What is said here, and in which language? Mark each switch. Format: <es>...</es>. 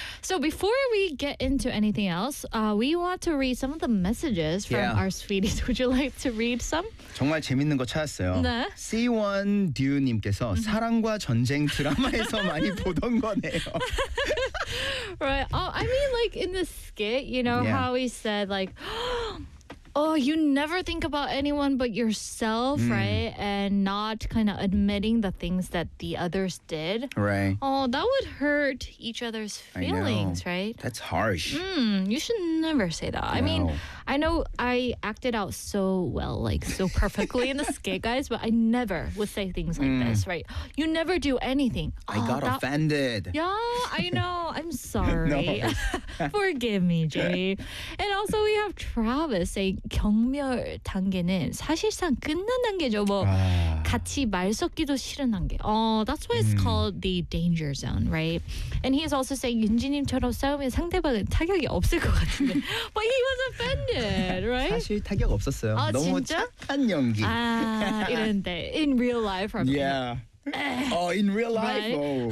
<en>So before we get into anything else, we want to read some of the messages from our sweeties. Would you like to read some?</en> <ko>정말 재밌는 거 찾았어요. 네. C1 듀님께서 사랑과 전쟁 드라마에서 많이 보던 거네요.</ko> <en>Right. Oh, I mean, like in the skit, you know how he said like, oh, you never think about anyone but yourself, right? And not kind of admitting the things that the others did. Right. Oh, that would hurt each other's feelings, right? That's harsh. You should never say that. No. I mean, I know I acted out so well, like so perfectly in the skit, guys, but I never would say things like this, right? You never do anything. I got offended. Yeah, I know. I'm sorry. Forgive me, Jay. And also we have Travis saying,</en> <ko>경멸 단계는 사실상 끝난 단계죠. 뭐 같이 말 섞기도 싫은 단계.</ko> <en>Oh, that's why it's called the danger zone, right? And he's also saying</en> <ko>윤지님처럼 싸우면 상대방은 타격이 없을 것 같은데.</ko> <en>But he was offended, right?</en> <ko>사실 타격 없었어요. 아, 너무 진짜? 착한 연기. 아, 이런데</ko> <en>in real life, probably. Yeah. Oh, in real life. Right? Oh,</en>